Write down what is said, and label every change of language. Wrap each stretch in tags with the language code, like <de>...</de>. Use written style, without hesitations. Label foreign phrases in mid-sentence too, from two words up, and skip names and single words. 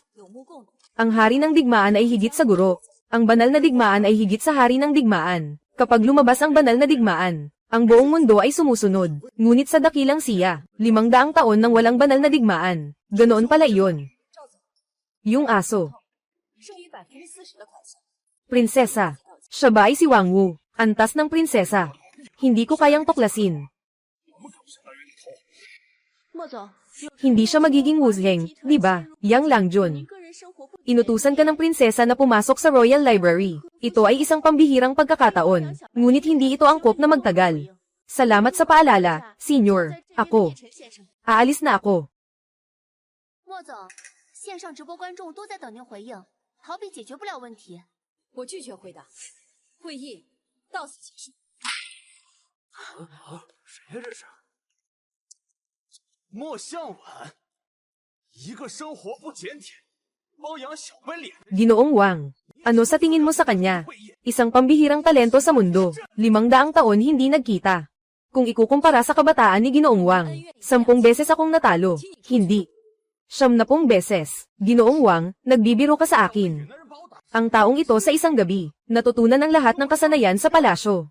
<tl>Ang hari ng digmaan ay higit sa guro. Ang banal na digmaan ay higit sa hari ng digmaan. Kapag lumabas ang banal na digmaan, ang buong mundo ay sumusunod. Ngunit sa dakilang siya, 500 taon nang walang banal na digmaan. Ganoon pala iyon. Yung aso.</tl> <zh>剩余40%的款项。</zh> <tl>Prinsesa. Siya ba ay si Wang Wu? Antas ng prinsesa. Hindi ko kayang tuklasin.</tl> <zh>莫总，</zh> <tl>Hindi siya magiging Wuzheng, di ba? Yang Langjun.</tl> <zh>个人生活不</zh> <tl>Inutusan ka ng prinsesa na pumasok sa</tl> <en>Royal Library.</en> <tl>Ito ay isang pambihirang pagkakataon. Ngunit hindi ito angkop na magtagal. Salamat sa paalala, senior. Ako. Aalis na ako.</tl> <zh>莫总，线上直播观众都在等您回应，逃避解决不了问题。我拒绝回答。会议到此结束。谁呀这是？莫向晚，一个生活不检点，包养小白脸。</zh> <tl>Ginoong Wang. Ano sa tingin mo sa kanya? Isang pambihirang talento sa mundo. 500 taon hindi nagkita. Kung ikukumpara sa kabataan ni Ginoong Wang, 10 beses akong natalo. Hindi. 70 beses. Ginoong Wang, nagbibiro ka sa akin. Ang taong ito sa isang gabi, natutunan ang lahat ng kasanayan sa palasyo.</tl>